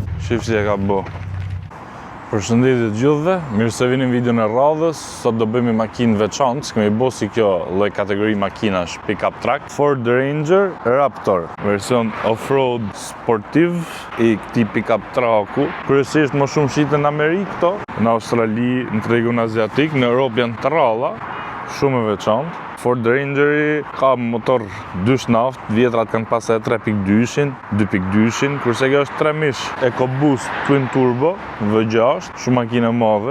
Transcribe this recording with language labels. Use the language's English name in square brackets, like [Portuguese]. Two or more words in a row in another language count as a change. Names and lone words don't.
[Albanian] Shif si e ka bo. Përshëndetje të gjithëve, mirë se vini në videon e radhës. Sot do bëjmë makinë veçantë, s'kemi bo si kjo lloj kategori makinash [English] pick-up truck. [Albanian] Ford Ranger Raptor, version off-road sportiv i këtij [English] pick-up trucku. [Albanian] Kryesisht më shumë shiten në Amerikë këto, në Australi, në tregun aziatik, në Europë janë të ralla, shumë e veçantë. Ford Rangeri ka motor 2 naft, vjetrat kanë pasë 3.2-shin, 2.2-shin, kurse kjo është 3 mish EcoBoost Twin Turbo V6, shumë makinë e madhe.